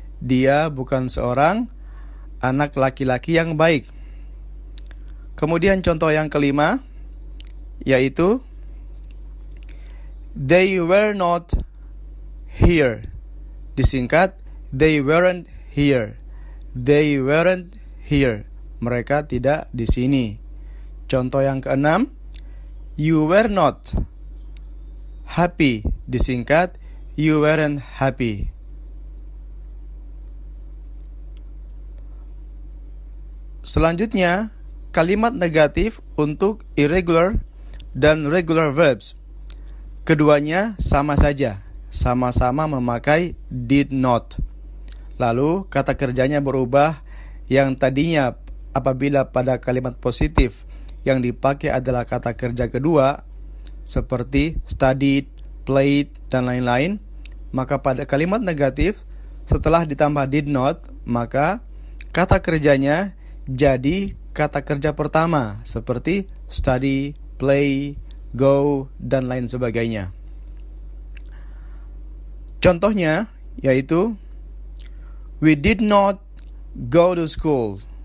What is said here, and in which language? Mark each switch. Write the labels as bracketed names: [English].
[Indonesian] Dia bukan seorang anak laki-laki yang baik. Kemudian contoh yang kelima, yaitu [English] they were not here. Disingkat they weren't here. They weren't here. [Indonesian] Mereka tidak di sini. Contoh yang keenam, [English] you were not happy. Disingkat you weren't happy. [Indonesian] Selanjutnya, kalimat negatif untuk irregular dan regular verbs. Keduanya sama saja, sama-sama memakai did not. Lalu kata kerjanya berubah, yang tadinya apabila pada kalimat positif yang dipakai adalah kata kerja kedua seperti studied, played, dan lain-lain, maka pada kalimat negatif setelah ditambah did not, maka kata kerjanya jadi kata kerja pertama seperti study, play, go, dan lain sebagainya. Contohnya yaitu [English] we did not go to school.